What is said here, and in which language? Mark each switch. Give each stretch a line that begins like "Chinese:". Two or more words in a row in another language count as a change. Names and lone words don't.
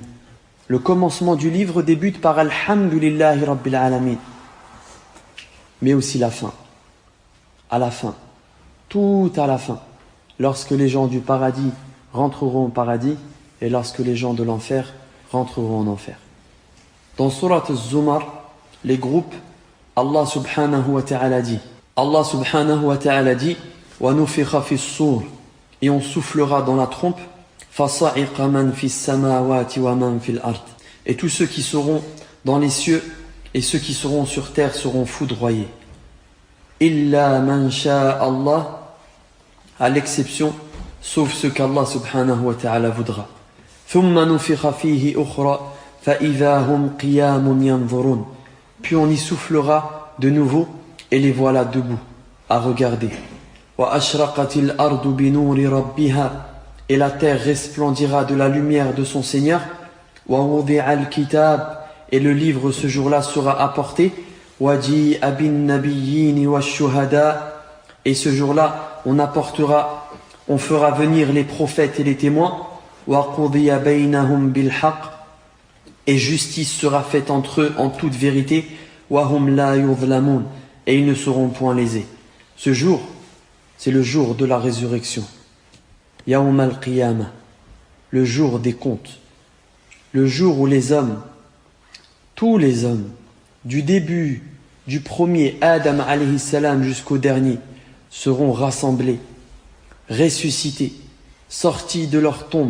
French: Le commencement du livre débute par
Arabic: الحمد لله رب العالمين.
French: Mais aussi la fin. À la fin. Tout à la fin. Lorsque les gens du paradis rentreront au paradis et lorsque les gens de l'enfer rentreront en enfer. Dans Surat Az-Zumar, les groupes, Allah
Arabic: سبحانه وتعالى
French: dit,
Arabic: ونفخ في الصور,
French: et on soufflera dans la trompe,
Arabic: فصعق من في السماوات ومن في الأرض,
French: et tous ceux qui seront dans les cieux et ceux qui seront sur terre seront foudroyés.
Arabic: إلا من شاء الله,
French: à l'exception sauf ce qu'Allah
Arabic: سبحانه وتعالى
French: voudra.
Arabic: ثم نفخ فيه أخرى فإذا هم قيام ينظرون.
French: Puis on y soufflera de nouveau et les voilà debout à regarder.
Arabic: وأشرقت الأرض بنور ربها,
French: et la terre resplendira de la lumière de son Seigneur.
Arabic: ووضع الكتاب,
French: et le livre ce jour-là sera apporté.
Arabic: وجيء بالنبيين والشهداء,
French: et ce jour-là on fera venir les prophètes et les témoins.
Arabic: وقضي بينهم بالحق,
French: et justice sera faite entre eux en toute vérité.
Arabic: وهم لا يظلمون,
French: et ils ne seront point lésés. Ce jour, c'est le jour de la résurrection.
Arabic: يوم القيامة,
French: le jour des comptes. Le jour où les hommes, tous les hommes, du début, du premier Adam
Arabic: عليه السلام
French: jusqu'au dernier, seront rassemblés, ressuscités, sortis de leur tombe.